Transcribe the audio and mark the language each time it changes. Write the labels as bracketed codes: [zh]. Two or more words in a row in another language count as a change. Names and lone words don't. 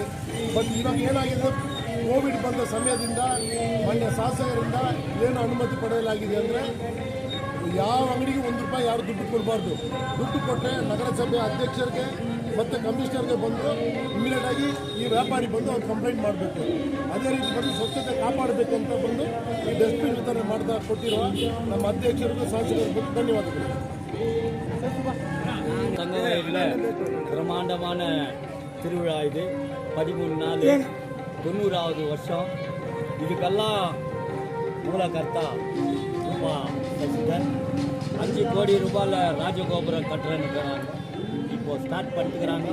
[kn] ಬಟ್ ಇವಾಗ ಏನಾಗಿದೆ, ಕೋವಿಡ್ ಬಂದ ಸಮಯದಿಂದ ಮಾನ್ಯ ಶಾಸಕರಿಂದ ಏನು ಅನುಮತಿ ಪಡೆಯಲಾಗಿದೆ ಅಂದರೆ ಯಾವ ಅಂಗಡಿಗೆ ₹1 ಯಾರು ದುಡ್ಡು ಕೊಡಬಾರ್ದು. ದುಡ್ಡು ಕೊಟ್ಟರೆ ನಗರಸಭೆ ಅಧ್ಯಕ್ಷರಿಗೆ ಮತ್ತು ಕಮಿಷನರ್ಗೆ ಬಂದು ಇಮಿಡಿಯೇಟಾಗಿ ಈ ವ್ಯಾಪಾರಿ ಬಂದು ಅವ್ರು ಕಂಪ್ಲೇಂಟ್ ಮಾಡಬೇಕು. ಅದೇ ರೀತಿ ಬಂದು ಸ್ವಚ್ಛತೆ ಕಾಪಾಡಬೇಕಂತ ಬಂದು ಈ ಡಸ್ಟ್ಬಿನ್ ವಿತರಣೆ ಮಾಡ್ತಾ ಕೊಟ್ಟಿರುವ ನಮ್ಮ ಅಧ್ಯಕ್ಷರಿಗೂ ಶಾಸಕರಿಗೂ ಧನ್ಯವಾದಗಳು. [ta] பிரம்மாண்டமான திருவிழா இது. 13 நாள் 90வது வருஷம். இதுக்கெல்லாம் மூலகர்த்தா ரூபா சசிதர் 5 கோடி ரூபாயில் ராஜகோபுரம் கட்டுறேன்னு இப்போது ஸ்டார்ட் பண்ணிக்கிறாங்க.